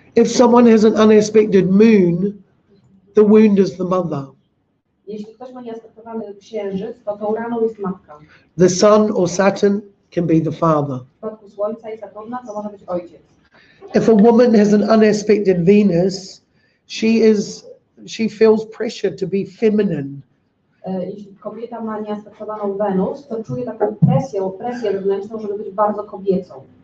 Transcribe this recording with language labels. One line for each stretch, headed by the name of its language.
English: If someone has an unaspected moon, the wound is the mother.
Polish: Jeśli ktoś ma nieaspektowany księżyc, to tą raną jest matka.
English: The sun or Saturn can be the father.
Polish: W przypadku Słońca i Saturna to może być ojciec.
English: If a woman has an unaspected Venus, she feels pressure to be feminine.
Polish: Jeśli kobieta ma nieaspektowaną Wenus, to czuje taką presję wewnętrzną, żeby być bardzo kobiecą.